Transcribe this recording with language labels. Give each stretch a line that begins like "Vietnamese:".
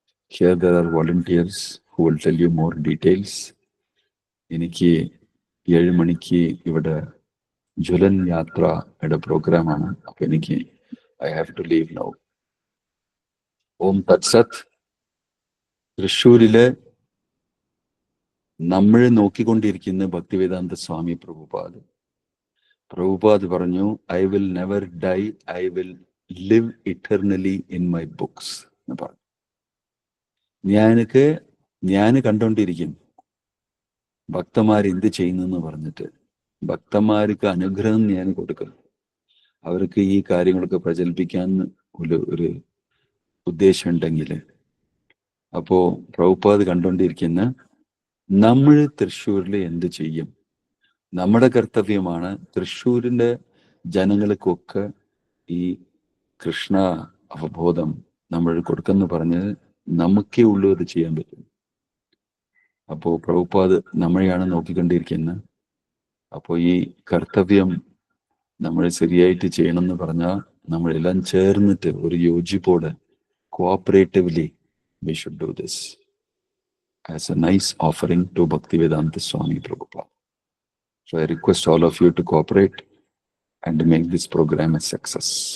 English: Here there are volunteers who will tell you more details.
Malayalam: എനിക്ക് 7 മണിക്ക് ഇവിടെ ജ്വലൻ യാത്രയുടെ പ്രോഗ്രാമാണ്. അപ്പൊ എനിക്ക്
English: I have to leave now. ഓം തത്സത്.
Malayalam: തൃശ്ശൂരിലെ നമ്മൾ നോക്കിക്കൊണ്ടിരിക്കുന്ന ഭക്തിവേദാന്ത സ്വാമി പ്രഭുപാദ് പറഞ്ഞു,
English: I will never die, I will live eternally in my books
Malayalam: എന്ന് പറഞ്ഞു. ഞാൻ കണ്ടോണ്ടിരിക്കും ഭക്തന്മാർ എന്ത് ചെയ്യുന്നെന്ന് പറഞ്ഞിട്ട്. ഭക്തന്മാർക്ക് അനുഗ്രഹം ഞാൻ കൊടുക്കും, അവർക്ക് ഈ കാര്യങ്ങളൊക്കെ പ്രചരിപ്പിക്കാൻ ഒരു ഉദ്ദേശം ഉണ്ടെങ്കിൽ. അപ്പോ പ്രഭുപാദ് കണ്ടോണ്ടിരിക്കുന്ന നമ്മൾ തൃശ്ശൂരിൽ എന്ത് ചെയ്യും, നമ്മുടെ കർത്തവ്യമാണ് തൃശ്ശൂരിന്റെ ജനങ്ങൾക്കൊക്കെ ഈ കൃഷ്ണ അവബോധം നമ്മൾ കൊടുക്കെന്ന് പറഞ്ഞ് നമുക്കേ ഉള്ളൂ അത് ചെയ്യാൻ പറ്റും. അപ്പോ പ്രഭുപാദ് നമ്മളെയാണ് നോക്കിക്കൊണ്ടിരിക്കുന്നത്. അപ്പോൾ ഈ കർത്തവ്യം നമ്മൾ ശരിയായിട്ട് ചെയ്യണമെന്ന് പറഞ്ഞാൽ നമ്മളെല്ലാം ചേർന്നിട്ട് ഒരു യോജിപ്പോടെ കോഓപ്പറേറ്റീവ്ലി
English: we should do this as a nice offering to Bhaktivedanta Swami Prabhupada. So I request all of you to cooperate and make this program a success.